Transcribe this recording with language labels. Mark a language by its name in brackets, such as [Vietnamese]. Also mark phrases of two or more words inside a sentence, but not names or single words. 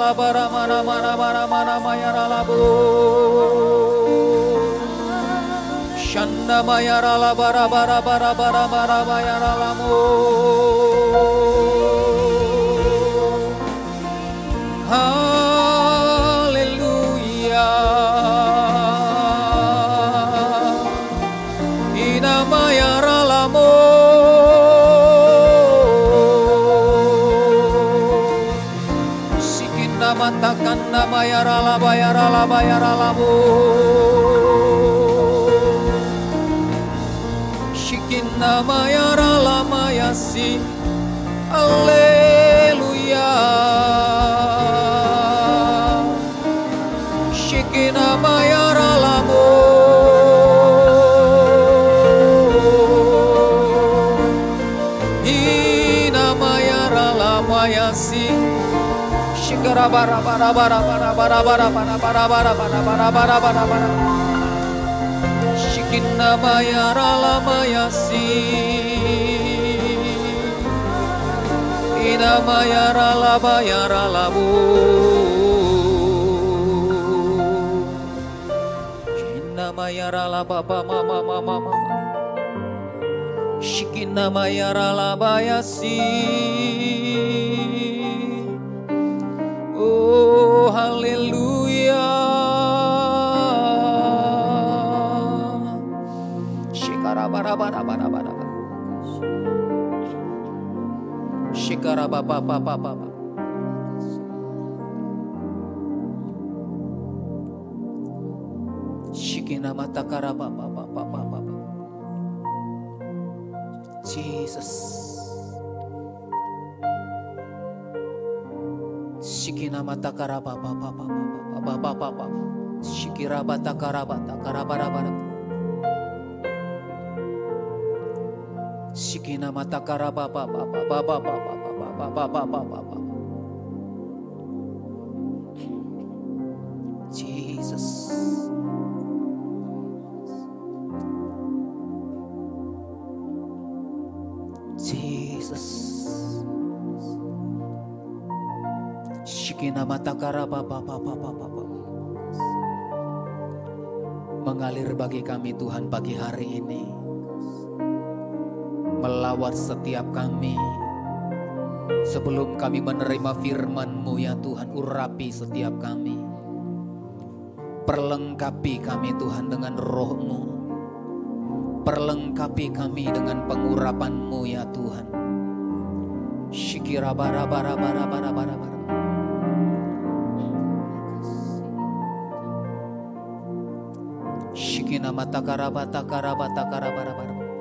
[Indonesian] bara mana mana mana mana mayara labu. Shanda mayara la bara bara bara bara bara mayara lamu. Haleluya. Ina mayara lamu. Matakan nama yara labu Shikin nama yara lama yasi Alleluia Shikin nama yara labu Inama yara lama yasi Shikara bara bara bara bara bara bara bara bara bara bara bara bara bara bara Shikinna mayara lama yasi Ina mayara lama yara labu Shikinna mayara laba mama mama mama Shikinna mayara laba yasi Oh, haleluya. Shikara bara bara bara bara. Shikara baba baba baba. Shikina mata kara baba baba baba. Jesus. Shikina mata karaba baba baba baba baba shikira bata karabata karabara bara Shikina mata karaba baba baba baba baba baba baba Jesus Shikina mata karaba baba baba baba mengalir bagi kami Tuhan pagi hari ini melawat setiap kami sebelum kami menerima firman-Mu ya Tuhan urapi setiap kami perlengkapi kami Tuhan dengan roh-Mu perlengkapi kami dengan pengurapan-Mu ya Tuhan Shikira bara bara bara bara bara bara Shikina mata karabata karabata karabara bara